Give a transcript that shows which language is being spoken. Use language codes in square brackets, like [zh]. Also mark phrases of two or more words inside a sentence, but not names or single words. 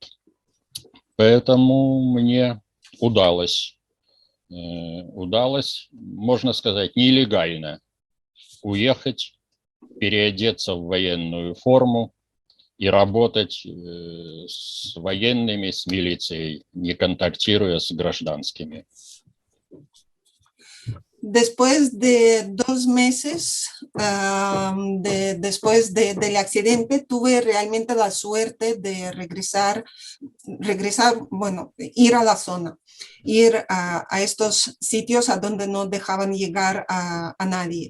[ru] Поэтому мне удалось, можно сказать, нелегально уехать, переодеться в военную форму и работать с военными, с милицией, не контактируя с гражданскими. [es] Después de 2 meses después del accidente, tuve realmente la suerte de regresar, bueno, ir a la zona, ir a estos sitios a donde no dejaban llegar a nadie.